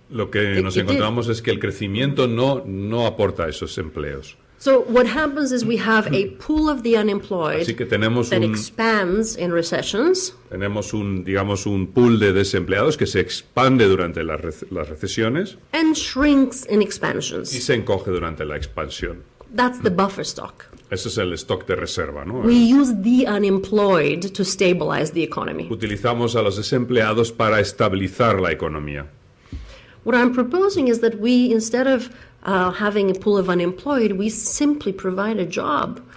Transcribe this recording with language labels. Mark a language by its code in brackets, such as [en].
[es] Lo que nos encontramos es que el crecimiento no aporta esos empleos. [en] So what happens is we have a pool of the unemployed [es] Así que tenemos [en] that expands in recessions. [es] Tenemos digamos, un pool de desempleados que se expande durante las recesiones [en] And shrinks in [es] y [en] expansions. [es] se encoge durante la expansión. [en] That's the buffer stock. [es] Ese es el stock de reserva, ¿no? [en] We use the unemployed to stabilize the economy. [es] Utilizamos a los desempleados para estabilizar la economía. [en] What I'm proposing is that we, instead of having a pool of unemployed, we simply provide a job.